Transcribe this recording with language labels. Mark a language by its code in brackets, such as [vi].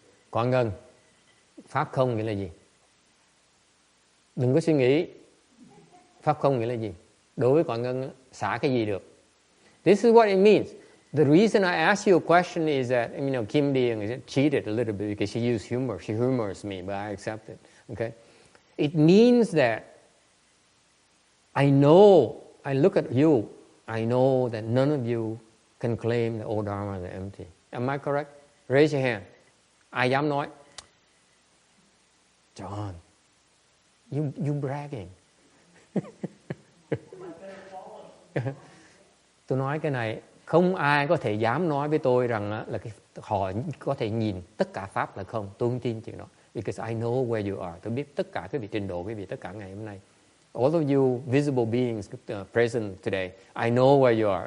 [vi] Quảng Ngân, pháp không nghĩa là gì? Đừng có suy nghĩ. Pháp không nghĩa là gì? Đối với Quảng Ngân, xả cái gì được? [en] This is what it means. The reason I ask you a question is that, Kim Điền cheated a little bit because she used humor. She humors me, but I accept it. Okay? It means that I look at you, I know that none of you can claim the old dharma is empty. Am I correct? Raise your hand. [vi] Ai dám nói? [en] John, you bragging. [vi] Tôi nói cái này không ai có thể dám nói với tôi rằng là họ có thể nhìn tất cả pháp là không. Tôi không tin chuyện đó. [en] Because I know where you are. [vi] Tôi biết tất cả quý vị, trình độ quý vị tất cả ngày hôm nay. [en] All of you visible beings present today, I know where you are.